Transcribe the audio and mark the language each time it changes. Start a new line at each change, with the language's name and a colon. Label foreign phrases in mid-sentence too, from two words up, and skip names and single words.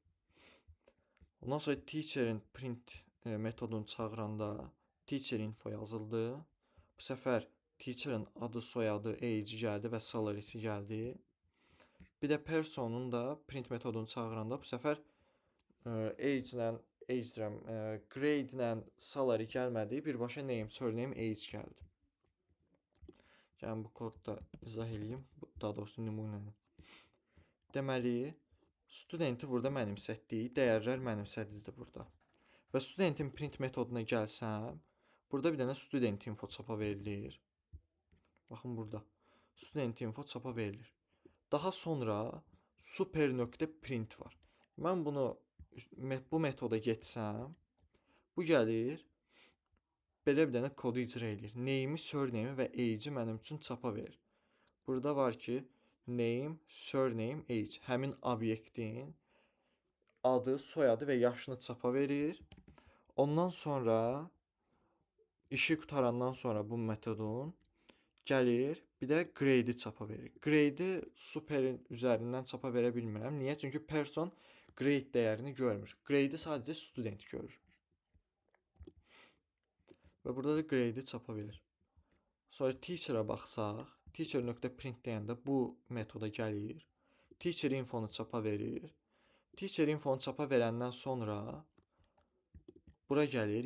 Azerbaijani: Ondan sonra teacher'in print metodunu çağıranda
English: teacher info
Azerbaijani: yazıldı. Bu səfər teacher'ın adı, soyadı, age gəldi və salary'si gəldi. Bir də personun da print metodunu çağıranda bu səfər grade ilə salary gəlmədi. Birbaşa
English: name, surname, age
Azerbaijani: gəldi. Yəni bu kodda izah edeyim. Daha doğrusu nümunəni. Deməli, studenti burada mənimsətdik. Dəyərlər mənimsədilir burada. Və studentin print metoduna gəlsəm, burada bir dənə
English: student info
Azerbaijani: çapa verilir. Baxın burada.
English: Student info
Azerbaijani: çapa verilir. Daha sonra super.print var. Mən bu metoda getsəm, bu gəlir, belə bir dənə kodu icra edir. Name'i, surname'i və age'i mənim üçün çapa verir. Burada var ki,
English: name, surname, age.
Azerbaijani: Həmin obyektin adı, soyadı və yaşını çapa verir. Ondan sonra işi qutarandan sonra bu metodun gəlir, bir də grade'i çapa verir. Grade'i superin üzərindən çapa verə bilmirəm. Niyə? Çünki person grade dəyərini görmür. Grade'i sadəcə student görür. Və burada da grade'i çapa verir. Sonra teacher'a baxsaq, teacher.print deyəndə bu metoda gəlir.
English: Teacher infonu
Azerbaijani: çapa verir.
English: Teacher infonu
Azerbaijani: çapa verəndən sonra bura gəlir.